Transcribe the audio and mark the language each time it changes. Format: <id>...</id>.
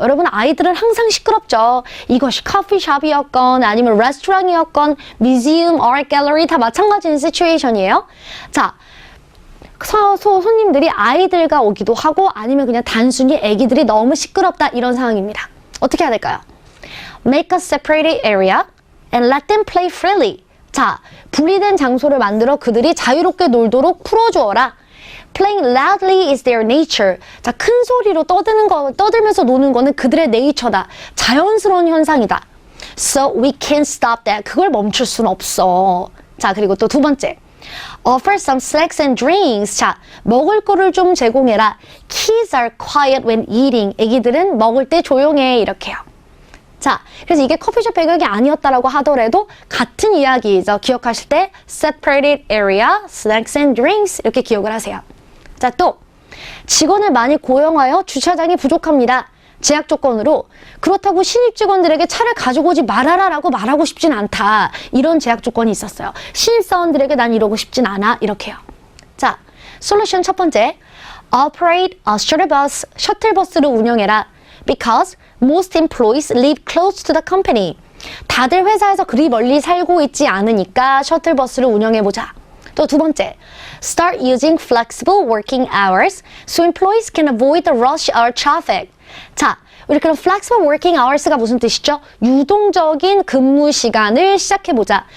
<ko>여러분, 아이들은 항상 시끄럽죠. 이것이 커피숍이었건 아니면 레스토랑이었건 뮤지엄, 아트 갤러리 다 마찬가지인 시츄에이션이에요. 자, 손님들이 아이들과 오기도 하고 아니면 그냥 단순히 애기들이 너무 시끄럽다 이런 상황입니다. 어떻게 해야 될까요?</ko> <en>Make a separated area and let them play freely.</en> <ko>자, 분리된 장소를 만들어 그들이 자유롭게 놀도록 풀어주어라.</ko> <en>Playing loudly is their nature.</en> <ko>자, 큰 소리로 떠들면서 노는 거는 그들의 네이처다. 자연스러운 현상이다.</ko> <en>So we can't stop that.</en> <ko>그걸 멈출 수는 없어. 자, 그리고 또 두 번째.</ko> <en>Offer some snacks and drinks.</en> <ko>자, 먹을 거를 좀 제공해라.</ko> <en>Kids are quiet when eating.</en> <ko>애기들은 먹을 때 조용해. 이렇게요. 자, 그래서 이게 커피숍 배경이 아니었다라고 하더라도 같은 이야기이죠. 기억하실 때 separated area, snacks and drinks 이렇게 기억을 하세요. 자, 또 직원을 많이 고용하여 주차장이 부족합니다. 제약 조건으로 그렇다고 신입 직원들에게 차를 가지고 오지 말아라라고 말하고 싶진 않다. 이런 제약 조건이 있었어요. 신입 사원들에게 난 이러고 싶진 않아. 이렇게요. 자, 솔루션 첫 번째.</ko> <en>Operate a shuttle bus.</en> <ko>셔틀버스를 운영해라.</ko> <en>Because most employees live close to the company.</en> <ko>다들 회사에서 그리 멀리 살고 있지 않으니까 셔틀버스를 운영해보자. 또 두 번째,</ko> <en>start using flexible working hours so employees can avoid the rush hour traffic.</en> <ko>자, 우리 그럼 flexible working hours가 무슨 뜻이죠? 유동적인 근무 시간을 시작해보자.</ko>